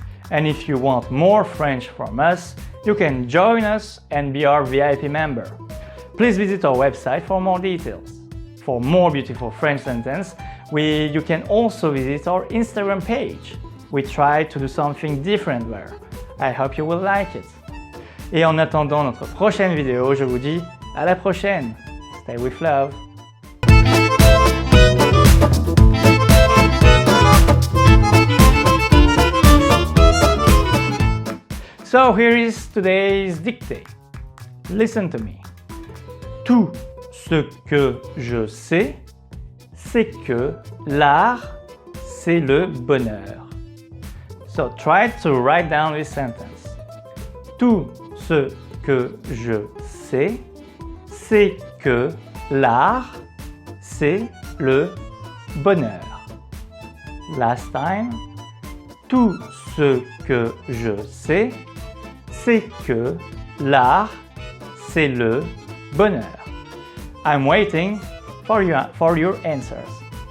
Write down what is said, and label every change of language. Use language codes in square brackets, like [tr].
[en] And if you want more French from us, you can join us and be our VIP member. Please visit our website for more details. For more beautiful French sentences, you can also visit our Instagram page. We try to do something different there. I hope you will like it. [fr] Et en attendant notre prochaine vidéo, je vous dis à la prochaine. [en] Stay with love. So here is today's dictée. Listen to me. [fr] Tout ce que je sais, c'est que l'art, c'est le bonheur. [en] So try to write down this sentence. [fr] Tout ce que je sais, c'est que l'art, c'est le bonheur. [en] Last time. [fr] Tout ce que je sais, c'est que l'art, c'est le bonheur. [en] I'm waiting for your answers.